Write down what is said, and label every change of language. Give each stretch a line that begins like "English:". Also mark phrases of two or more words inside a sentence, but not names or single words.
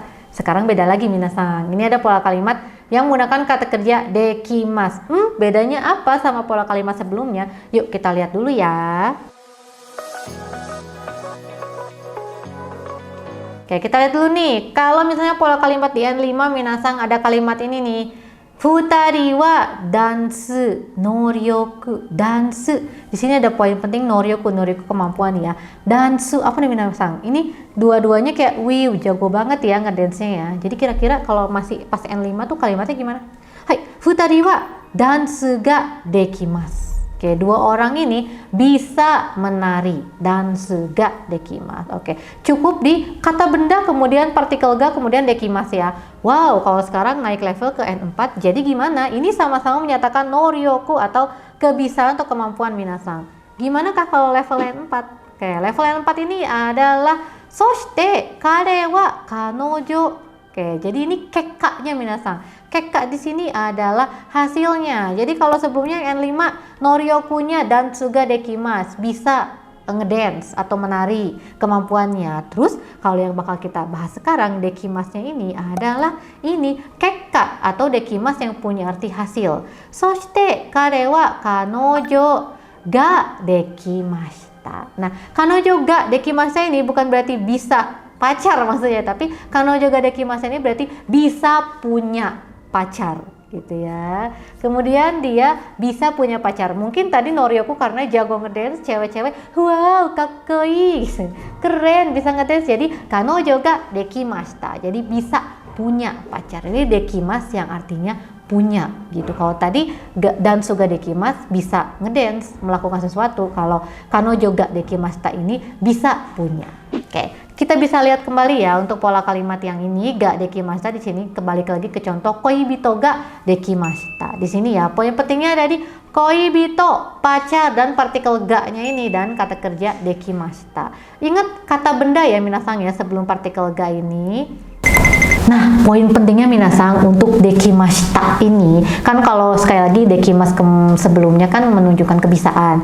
Indonesian: Sekarang beda lagi minasan. Ini ada pola kalimat yang menggunakan kata kerja dekimasu. Bedanya apa sama pola kalimat sebelumnya? Yuk kita lihat dulu ya. Oke, kita lihat dulu nih. Kalau misalnya pola kalimat di N5 minasan ada kalimat ini nih.
Japanese: 二人はダンス能力. Dansu.
Indonesian: Di sini ada poin penting noryoku kemampuan ya. Dansu apa nih minasan? Ini dua-duanya kayak jago banget ya ngedance-nya ya. Jadi kira-kira kalau masih pas N5 tuh kalimatnya gimana?
Japanese: Hai, 二人はダンスができます.
Indonesian: Oke, dua orang ini bisa menari,
Japanese: ダンスができます.
Indonesian: Oke, cukup di kata benda kemudian partikel ga kemudian dekimasu ya. Wow, kalau sekarang naik level ke N4, jadi gimana? Ini sama-sama menyatakan noryoku atau kebisaan atau kemampuan minasan. Gimana kah kalau level N4? Oke, level N4 ini adalah
Japanese: そして彼は彼女.
Indonesian: Oke, jadi ini kekaknya minasan. Kekak di sini adalah hasilnya. Jadi kalau sebelumnya N5 noryokunya
Japanese: ダンスができます,
Indonesian: bisa ngedance atau menari kemampuannya. Terus kalau yang bakal kita bahas sekarang dekimasnya ini adalah ini kekak atau dekimas yang punya arti hasil.
Japanese: そして彼は彼女ができました.
Indonesian: Nah,
Japanese: 彼女ができました
Indonesian: ini bukan berarti bisa pacar maksudnya, tapi
Japanese: 彼女ができました
Indonesian: ini berarti bisa punya pacar gitu ya. Kemudian dia bisa punya pacar. Mungkin tadi noryoku karena jago ngedance, cewek-cewek wow kakoi keren bisa ngedance, jadi
Japanese: 彼女ができました,
Indonesian: jadi bisa punya pacar. Ini dekimas yang artinya punya gitu. Kalau tadi
Japanese: ダンスができます
Indonesian: bisa ngedance, melakukan sesuatu. Kalau
Japanese: 彼女ができました
Indonesian: ini bisa punya. Oke, kita bisa lihat kembali ya untuk pola kalimat yang ini
Japanese: ができました.
Indonesian: Di sini kembali lagi ke contoh
Japanese: 恋人ができました.
Indonesian: Di sini ya poin pentingnya ada di koibito pacar dan partikel ga-nya ini dan kata kerja dekimashita. Ingat kata benda ya minasan ya sebelum partikel ga ini. Nah, poin pentingnya minasan untuk dekimashita ini kan kalau sekali lagi dekimasu sebelumnya kan menunjukkan kebisaan.